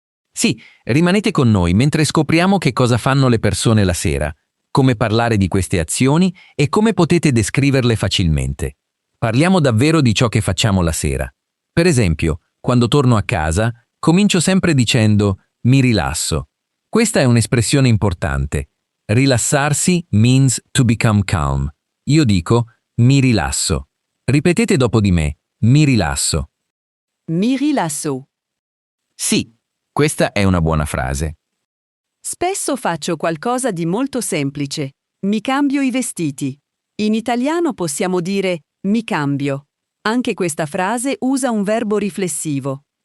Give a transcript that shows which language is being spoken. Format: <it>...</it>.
<it>Sì, rimanete con noi mentre scopriamo che cosa fanno le persone la sera, come parlare di queste azioni e come potete descriverle facilmente. Parliamo davvero di ciò che facciamo la sera. Per esempio, quando torno a casa, comincio sempre dicendo «mi rilasso». Questa è un'espressione importante.</it> <en>Rilassarsi means to become calm.</en> <it>Io dico «mi rilasso». Ripetete dopo di me «mi rilasso». Mi rilasso. Sì, questa è una buona frase. Spesso faccio qualcosa di molto semplice. Mi cambio i vestiti. In italiano possiamo dire mi cambio. Anche questa frase usa un verbo riflessivo.</it>